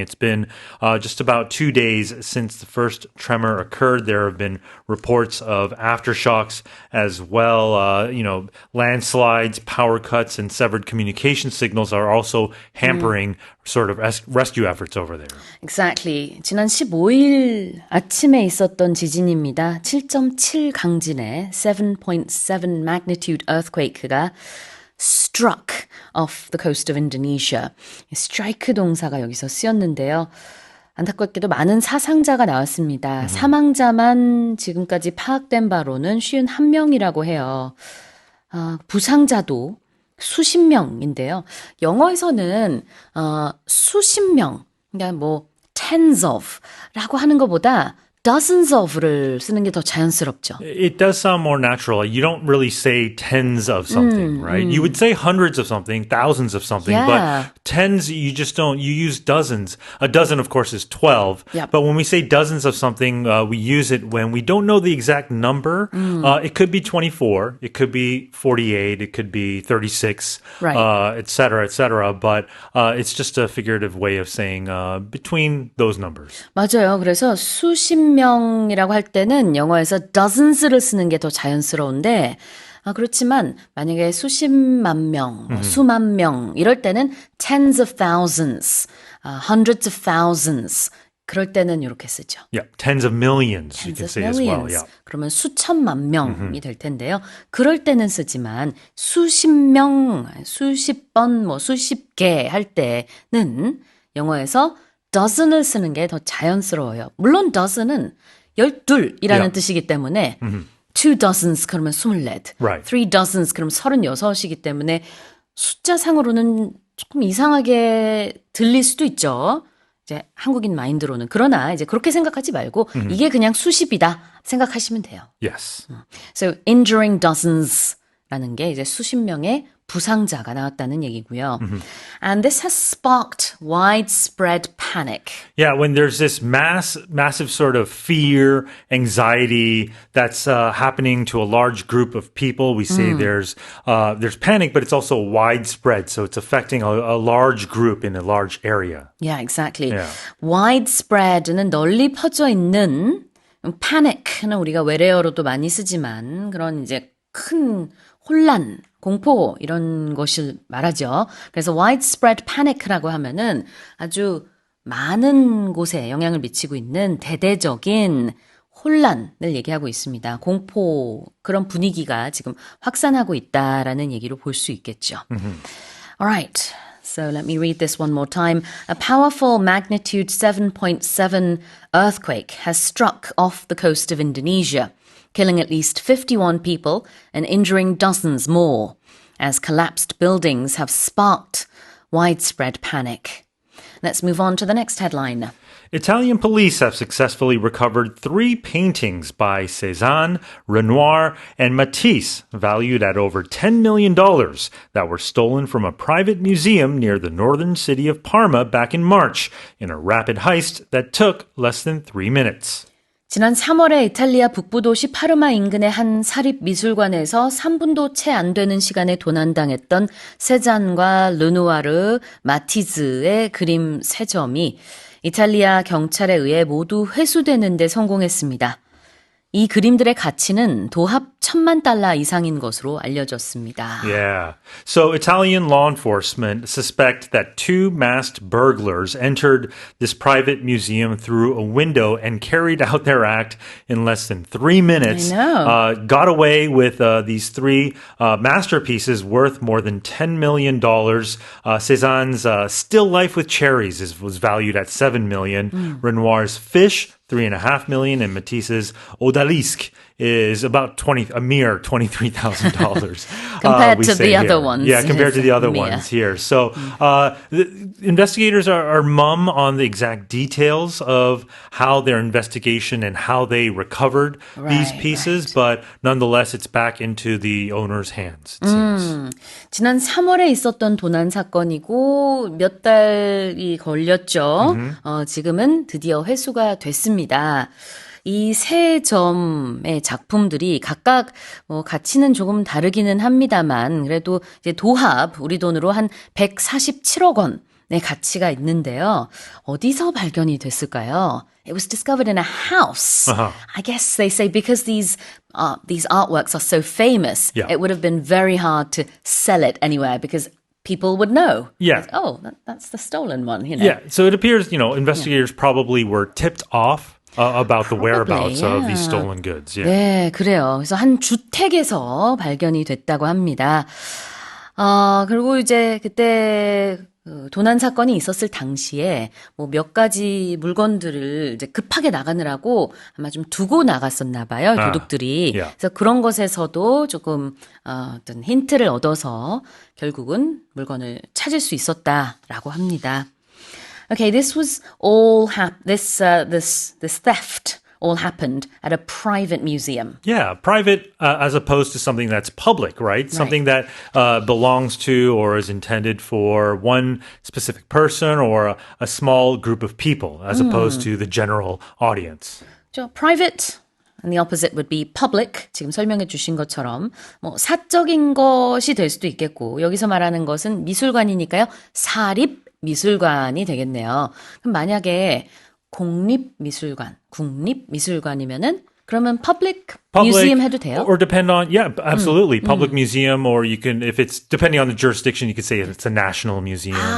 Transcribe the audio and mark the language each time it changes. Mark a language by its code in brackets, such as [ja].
[en] It's been just about 2 days since the first tremor occurred. There have been reports of aftershocks as well. Landslides, power cuts, and severed communication signals are also hampering sort of rescue efforts over there. Exactly. [ko] 지난 15일 아침에 있었던 지진입니다. 7.7 강진에 [en] 7.7 magnitude earthquake가 struck off the coast of Indonesia. [ko] strike 동사가 여기서 쓰였는데요. 안타깝게도 많은 사상자가 나왔습니다. 사망자만 지금까지 파악된 바로는 51명이라고 해요. 부상자도 수십 명인데요. 영어에서는 수십 명, 그러니까 뭐 [en] tens of [ko] 라고 하는 것보다 [en] dozens of [ko] 를 쓰는 게 더 자연스럽죠. [en] It does sound more natural. You don't really say tens of something, right? You would say hundreds of something, thousands of something, Yeah. but tens, you just don't. You use dozens. A dozen, of course, is 12. Yep. But when we say dozens of something, we use it when we don't know the exact number. It could be 24. It could be 48. It could be 36, Right. et cetera, et cetera. But it's just a figurative way of saying between those numbers. [ko] 맞아요. 그래서 수십 명이라고 할 때는 영어에서 dozens를 쓰는 게 더 자연스러운데 그렇지만 만약에 수십만 명, 수만 명 이럴 때는 [en] tens of thousands, hundreds of thousands [ko] 그럴 때는 이렇게 쓰죠. [en] Yeah, tens of millions, you tens can of say as well. millions. Yeah. [ko] 그러면 수천만 명이 될 텐데요. 그럴 때는 쓰지만 수십 명, 수십 번, 뭐 수십 개 할 때는 영어에서 dozen을 쓰는 게 더 자연스러워요. 물론 dozen은 12이라는 [en] Yeah. [ko] 뜻이기 때문에 [en] two dozens [ko] 그러면 24, [en] Right. three dozens [ko] 그럼 36이기 때문에 숫자상으로는 조금 이상하게 들릴 수도 있죠. 이제 한국인 마인드로는. 그러나 이제 그렇게 생각하지 말고 이게 그냥 수십이다 생각하시면 돼요. [en] Yes. So injuring dozens [ko] 라는 게 이제 수십 명의 부상자가 나왔다는 얘기고요. [en] And this has sparked widespread panic. Yeah, when there's this massive sort of fear, anxiety that's happening to a large group of people, we say there's panic, but it's also widespread, so it's affecting a large group in a large area. Yeah, exactly. Yeah. [ko] widespread는 널리 퍼져 있는 panic는 우리가 외래어로도 많이 쓰지만 그런 이제 큰 혼란, 공포 이런 것을 말하죠. 그래서 [en] widespread panic [ko] 라고 하면은 아주 많은 곳에 영향을 미치고 있는 대대적인 혼란을 얘기하고 있습니다. 공포 그런 분위기가 지금 확산하고 있다라는 얘기로 볼 수 있겠죠. [en] All right. So let me read this one more time. A powerful magnitude 7.7 earthquake has struck off the coast of Indonesia, killing at least 51 people and injuring dozens more, as collapsed buildings have sparked widespread panic. Let's move on to the next headline. Italian police have successfully recovered 3 paintings by Cézanne, Renoir, and Matisse, valued at over $10 million, that were stolen from a private museum near the northern city of Parma back in March, in a rapid heist that took less than 3 minutes. [ko] 지난 3월에 이탈리아 북부 도시 파르마 인근의 한 사립 미술관에서 3분도 채 안 되는 시간에 도난당했던 세잔과 르누아르, 마티즈의 그림 3점이 이탈리아 경찰에 의해 모두 회수되는 데 성공했습니다. 이 그림들의 가치는 도합 $1,000,000 이상인 것으로 알려졌습니다. [en] Yeah. So Italian law enforcement suspect that 2 masked burglars entered this private museum through a window and carried out their act in less than 3 minutes. I know. Got away with these 3 masterpieces worth more than $10 million. Cézanne's Still Life with Cherries was valued at $7 million. Renoir's Fish, $3.5 million, and Matisse's Odalisque is about a mere $23,000. Compared we to say the other here. ones. Yeah, compared to the other Mere. ones here. So the investigators are mum on the exact details of how their investigation and how they recovered these Right, pieces, but nonetheless, it's back into the owner's hands, it seems. [ko] 지난 3월에 있었던 도난 사건이고 몇 달이 걸렸죠. 지금은 드디어 회수가 됐습니다. 이 세 점의 작품들이 각각 뭐 가치는 조금 다르기는 합니다만 그래도 이제 도합 우리 돈으로 한 147억 원의 가치가 있는데요. 어디서 발견이 됐을까요? [en] It was discovered in a house. I guess they say because these artworks are so famous, Yeah. it would have been very hard to sell it anywhere because people would know. Yeah. Oh, that's the stolen one, you know. Yeah, so it appears, investigators probably were tipped off about the whereabouts of yeah. these stolen goods. Yeah. [ko] 네, 그래요. 그래서 한 주택에서 발견이 됐다고 합니다. 그리고 이제 그때 도난 사건이 있었을 당시에 뭐 몇 가지 물건들을 이제 급하게 나가느라고 아마 좀 두고 나갔었나 봐요, 도둑들이. [en] yeah. [ko] 그래서 그런 것에서도 조금 어떤 힌트를 얻어서 결국은 물건을 찾을 수 있었다라고 합니다. [en] Okay, this was all this theft all happened at a private museum. Yeah, private as opposed to something that's public, right? Something that belongs to or is intended for one specific person or a small group of people as opposed to the general audience. So private and the opposite would be public. [ko] 지금 설명해 주신 것처럼 뭐 사적인 것이 될 수도 있겠고 여기서 말하는 것은 미술관이니까요. 사립 미술관이 되겠네요. 그럼 만약에 공립미술관, 국립미술관이면은 그러면 [en] public museum [ko] 해도 돼요? [en] Or depend on, yeah, absolutely. Public museum, or you can, if it's, depending on the jurisdiction, you could say it's a national museum.